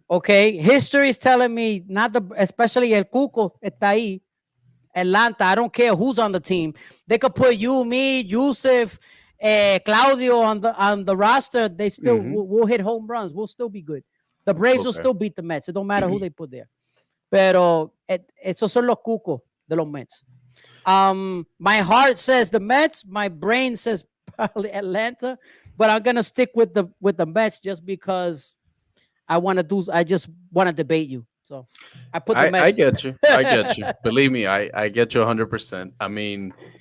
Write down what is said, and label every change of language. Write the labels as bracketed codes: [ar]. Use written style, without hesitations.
[en] Okay, history is telling me not the, especially El Cuco [es] está ahí. [en] Atlanta. I don't care who's on the team. They could put you, me, Yusuf, Claudio on the roster. They still Mm-hmm. we'll hit home runs. We'll still be good. The Braves will Okay. still beat the Mets. It don't matter who they put there. [es] Pero esos son los cucos de los Mets. [en] My heart says the Mets. My brain says probably Atlanta. But I'm gonna stick with the Mets just because I want to do. I just want to debate you. So I put the I Mets. get you. I get you. Believe me, I get you 100%. I mean,